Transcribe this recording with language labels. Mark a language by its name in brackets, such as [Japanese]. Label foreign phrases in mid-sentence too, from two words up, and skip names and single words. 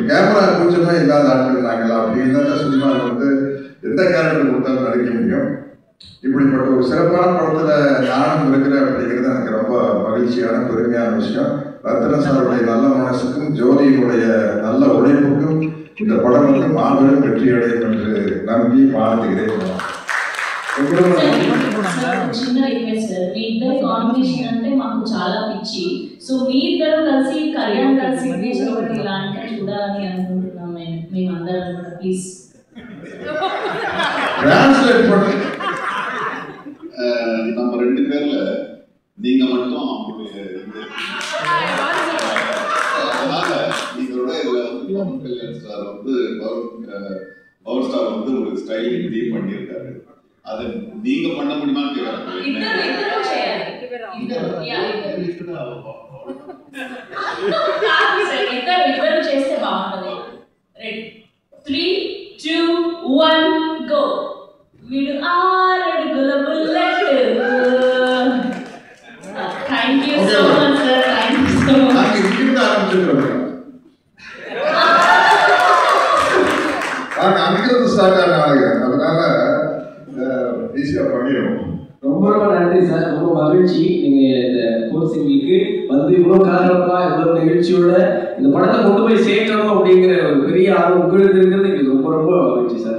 [Tamil] கேமரா கூச்சமே இல்லாத ஆட்கள் நாங்களா அப்படின்னு தான் சினிமாவில் வந்து எந்த கேரக்டர் கொடுத்தாலும் நடிக்க முடியும். இப்படிப்பட்ட ஒரு சிறப்பான படத்துல நானும் இருக்கிறேன் அப்படிங்கிறது எனக்கு ரொம்ப மகிழ்ச்சியான பெருமையான விஷயம். ரத்ன சாருடைய நல்ல மனசுக்கும் ஜோதியினுடைய நல்ல உழைப்புக்கும் இந்த படம் வந்து மாபெரும் வெற்றி அடையும் என்று நம்பி வாழ்த்துகிறேன். [Telugu] చిన్న రిక్వెస్ట్ సార్, మీ ఇద్దరు కాంబినేషన్ అంటే మాకు చాలా పిచ్చి. సో మీ ఇద్దరు కలిసి కళ్యాణ్ గారి సిగ్నేచర్ ఒకటి ఇలాంటి చూడాలని అనుకుంటున్నాం మేమందరం కూడా. ప్లీజ్ [Tamil] டிரான்ஸ்லேட் பண்ணி நம்ம 2 பேர்ல நீங்க மட்டும் அதனால நீங்களோட இதுல வந்து பவன் கல்யாண் சார் வந்து [English] power star [Tamil] வந்து ஒரு [English] styling team [Tamil] பண்ணியிருக்காரு. அது நீங்க பண்ண முடியுமான்னு கேட்கறேன். [Telugu] ఇద్దరు చేయాలి. ఇద్దరు చేస్తే బాగుంటుంది. [English] ready 3 2 1 go. [Telugu] వీడు 6 అడుగుల బుల్లెట్. [English] thank you so much sir. thank you so much. [Telugu] నాకు ఇంటికి ఆరంభించారు. [Tamil] நான் அங்கிருந்து ஸ்டார்ட் ஆனாங்க. அதனால ஈஸியா பண்ணிடுவோம். ரொம்ப ரொம்ப நன்றி சார். ரொம்ப மகிழ்ச்சி நீங்க இந்த கோர்சிங்களுக்கு வந்து இவ்வளவு கலகலப்பா இவ்வளவு நிகழ்ச்சியோட இந்த படத்தை கொண்டு போய் சேர்க்கணும் அப்படிங்கிற ஒரு பெரிய ஆர்வம் உங்களுக்கு இருக்கிறது எனக்கு ரொம்ப ரொம்ப மகிழ்ச்சி சார்.